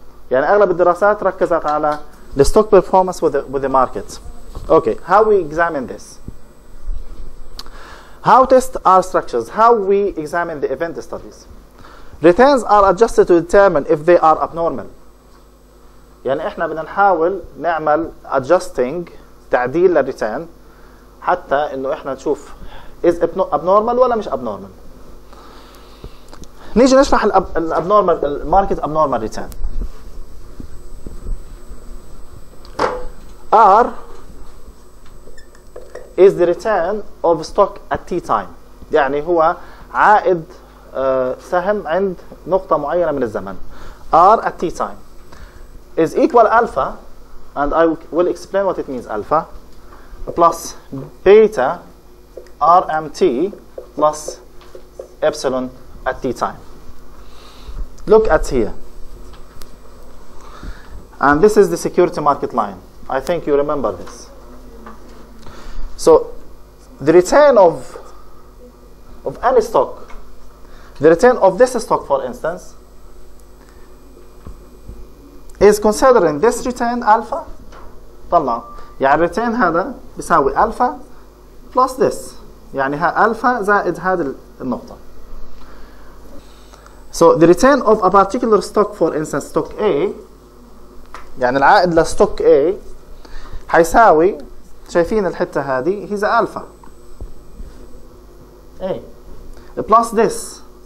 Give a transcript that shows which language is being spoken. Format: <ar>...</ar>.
<ar>يعني أغلب الدراسات ركزت على</ar> <en>the stock performance with the market. Okay, how we examine this? How test our structures? How we examine the event studies? Returns are adjusted to determine if they are abnormal.</en> <ar>يعني إحنا بدنا نحاول نعمل adjusting تعديل للريتيرن حتى إنه إحنا نشوف is abnormal ولا مش abnormal. نيجي نشرح الابنورمال الماركت abnormal return.</ar> <en>R is the return of stock at T time.</en> <ar>يعني هو عائد سهم عند نقطة معينة من الزمن.</ar> <en>R at T time is equal alpha, and I will explain what it means alpha, plus beta RMT plus epsilon at T time. Look at here. And this is the security market line. I think you remember this. So the return of any stock, the return of this stock for instance, is considering this return alpha.</en> <ar>طلع يعني return هذا بيساوي alpha plus this. يعني alpha زائد هذه النقطة.</ar> <en>So the return of a particular stock, for instance stock A,</en> <ar>يعني العائد لستوك A حيساوي شايفين الحتة هذه هي</ar> <en>alpha A plus this.</en>